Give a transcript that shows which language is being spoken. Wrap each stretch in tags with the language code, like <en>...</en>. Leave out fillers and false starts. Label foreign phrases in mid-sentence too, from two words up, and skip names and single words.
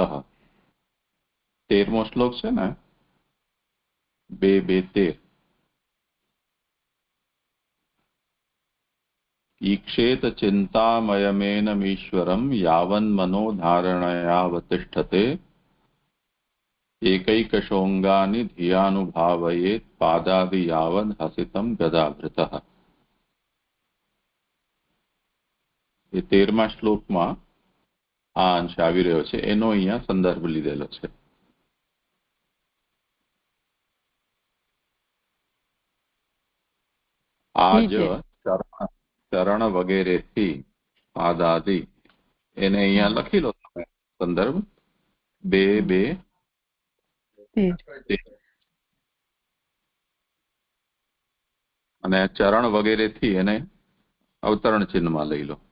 <gu>13મો શ્લોક છે ને 2:13.</gu> <sa>ईक्षेत चिन्तामयमेनमीश्वरं यावन्मनो धारणयावतिष्ठते एकैकशोंगानी धियानुभावयेत पादादि यावद हसितम गदाभृतः.</sa> <gu>એ 13મા શ્લોકમાં આ અંશ આવી રહ્યો છે, એનો અહીંયા સંદર્ભ લીધેલો છે. આજ ચરણ વગેરેથી પાદાદિ, એને અહીંયા લખી લો તમે સંદર્ભ 2:2 અને ચરણ વગેરેથી એને અવતરણ ચિહ્નમાં લઈ લો.</gu>